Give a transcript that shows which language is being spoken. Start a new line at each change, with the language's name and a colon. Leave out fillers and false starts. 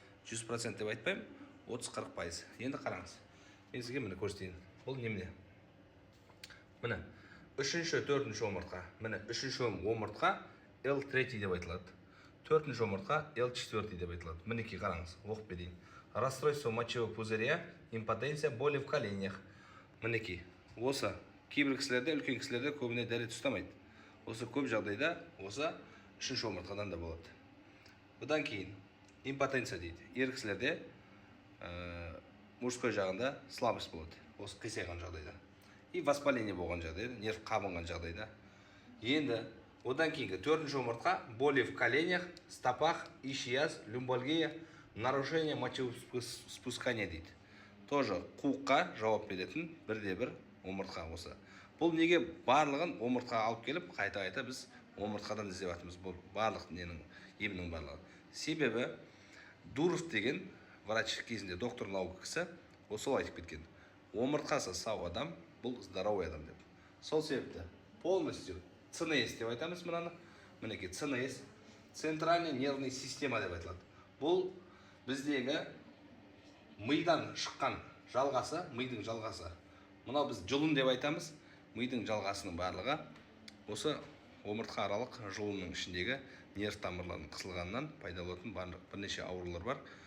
Kazakh: 100% деп айтпаймын, 30-40%. Енді қараңыз. Мен сізге міне көрсетейін. Бұл немене? Міне 3-ші, 4-ші омыртқа. Міне 3-ші омыртқа L3 деп айтылады. 4-ші омыртқа L4 деп айтылады. Мінекей қараңыз, оқып берейін.
Russian: Расстройство мочевого пузыря, импотенция, боли в коленях.
Kazakh: Мінекей. Осы кейбір кісілерде, үлкен кісілерде көбіне дәрет ұстамайды. Осы көп жағдайда осы 3-ші омыртқадан да болады. Бұдан кейін импотенция дейді. Ер кісілерде мужской жағында слабость болады. Осы қисайған жағдайда.
Russian: И воспаление
Kazakh: болған жағдайда, нерв қабынған жағдайда. Енді одан кейінгі 4-ші омыртқа
Russian: боли в коленях, стопах, ишиаз, люмбалгия, нарушение мочеспускания
Kazakh: дейді. Тоже қуыққа жауап беретін бірде-бір омыртқа осы. Бұл неге барлығын омыртқаға алып келіп, қайта-қайта біз омыртқадан іздеп жатырмыз. Бұл барлық емнің барлығы. Себебі Дуров деген врач кезінде доктор наука кісі осылай айтып кеткен. Омыртқасы сау адам, бұл здоровый адам деп. Сол себепті полностью ЦНС деп айтамыз мынаны. Мінекей ЦНС,
Russian: центральный нервный система
Kazakh: деп айтылады. Бұл біздегі мидан шыққан жалғасы, мидың жалғасы. Мынау біз жұлын деп айтамыз. Мидың жалғасының барлығы осы омыртқа аралық жұлынның ішіндегі нерв тамырларының қысылғанынан пайда болатын бірнеше аурулар бар.